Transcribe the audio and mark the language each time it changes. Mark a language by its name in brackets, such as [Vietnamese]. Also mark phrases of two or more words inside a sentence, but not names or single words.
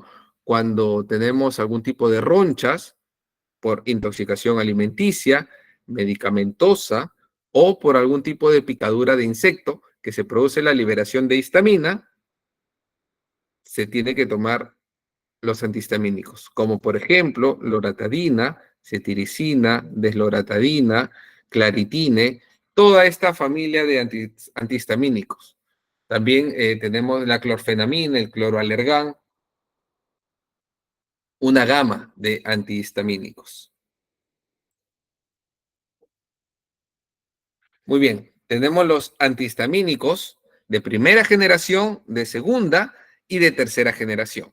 [Spanish] Cuando tenemos algún tipo de ronchas por intoxicación alimenticia, medicamentosa o por algún tipo de picadura de insecto que se produce la liberación de histamina, se tiene que tomar los antihistamínicos, como por ejemplo loratadina, cetiricina, desloratadina, claritine, toda esta familia de antihistamínicos. También tenemos la clorfenamina, el cloroalergán, una gama de antihistamínicos. Muy bien, tenemos los antihistamínicos de primera generación, de segunda y de tercera generación.